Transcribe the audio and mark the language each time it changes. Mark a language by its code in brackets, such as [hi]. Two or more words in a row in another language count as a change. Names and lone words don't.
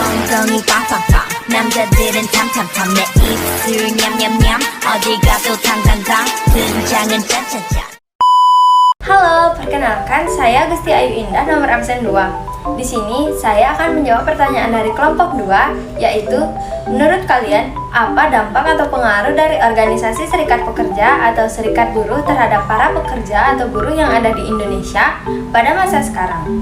[ko] 엉덩이 빵빵빵 남자들은 탐탐탐 내 입술 냠냠냠 어디 가도 당당당 등장은 짠짠짠. [id] Halo, perkenalkan saya Gusti Ayu Indah nomor absen 2. Di sini saya akan menjawab pertanyaan dari kelompok 2, yaitu menurut kalian apa dampak atau pengaruh dari organisasi serikat pekerja atau serikat buruh terhadap para pekerja atau buruh yang ada di Indonesia pada masa sekarang?